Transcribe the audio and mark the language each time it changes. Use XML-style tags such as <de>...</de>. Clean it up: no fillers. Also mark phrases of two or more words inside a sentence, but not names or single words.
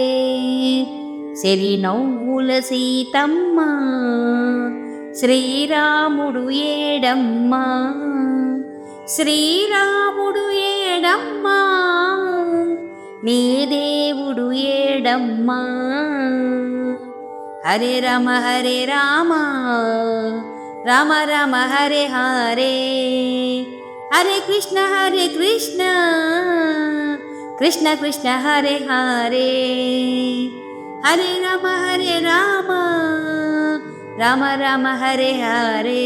<te>సిరినవ్వుల సీతమ్మ శ్రీరాముడు ఏడమ్మ. శ్రీరాముడు ఏడమ్మ నీ దేవుడు ఏడమ్మ.</te> <sa>హరే రామ రామ రామ హరే హరే. హరే కృష్ణ కృష్ణ కృష్ణ హరే హరే. హరే రామ రామ రామ హరే హరే.</sa>